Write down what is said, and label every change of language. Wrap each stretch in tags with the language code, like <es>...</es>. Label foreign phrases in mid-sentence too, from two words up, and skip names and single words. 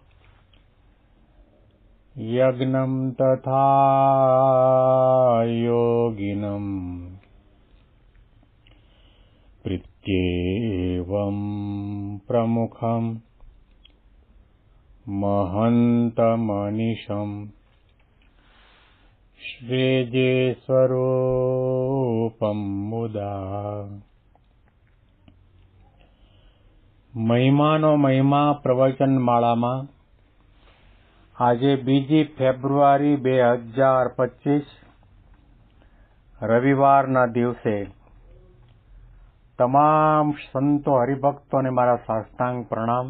<sa>यज्ञं तथा योगिनं प्रीत्येवं प्रमुखं महन्तमनिशं श्रीजे स्वरूपं मुदा।</sa> <gu>મહિમાનો મહિમા પ્રવચન માળામાં આજે 2 ફેબ્રુઆરી 2025 રવિવારના દિવસે તમામ સંતો હરિભક્તોને મારા સાષ્ટાંગ પ્રણામ.</gu>